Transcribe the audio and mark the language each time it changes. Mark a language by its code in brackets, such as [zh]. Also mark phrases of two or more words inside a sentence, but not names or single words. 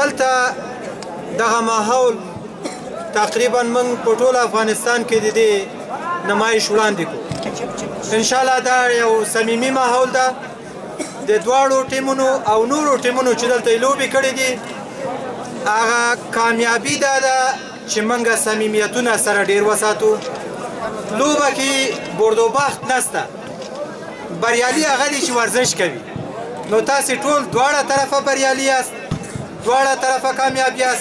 [ps] دلته دغه ماحول تقریبا موږ په ټول افغانستان کې د دې نمایش وړاندې کړو. انشاءالله دا یو صمیمي ماحول ده. د دواړو ټیمونو او نورو ټیمونو چې دلته یې لوبې کړې دي هغه کامیابي دا ده چې موږ صمیمیتونه سره ډېر وساتو. لوبه کې [fa] برد و باخت [ps] نسته، بریالي هغه دی چې ورزش کوي. نو تاسې ټول دواړه طرفه بریالي یاست، دواړه طرفه کامیاب یاست.